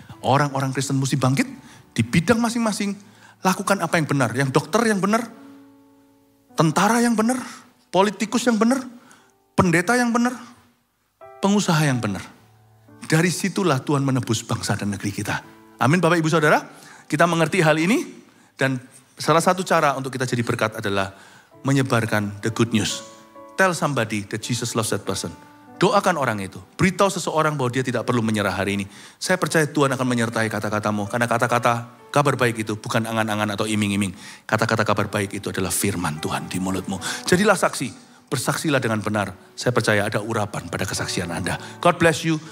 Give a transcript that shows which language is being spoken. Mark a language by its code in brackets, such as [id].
[id] Orang-orang Kristen mesti bangkit di bidang masing-masing. Lakukan apa yang benar. Yang dokter yang benar. Tentara yang benar. Politikus yang benar. Pendeta yang benar. Pengusaha yang benar. Dari situlah Tuhan menebus bangsa dan negeri kita. Amin Bapak Ibu Saudara. Kita mengerti hal ini. Dan salah satu cara untuk kita jadi berkat adalah menyebarkan [en] the good news. Tell somebody that Jesus loves that person. [id] Doakan orang itu. Beritahu seseorang bahwa dia tidak perlu menyerah hari ini. Saya percaya Tuhan akan menyertai kata-katamu. Karena kata-kata kabar baik itu bukan angan-angan atau iming-iming. Kata-kata kabar baik itu adalah firman Tuhan di mulutmu. Jadilah saksi. Bersaksilah dengan benar. Saya percaya ada urapan pada kesaksian Anda. [en] God bless you.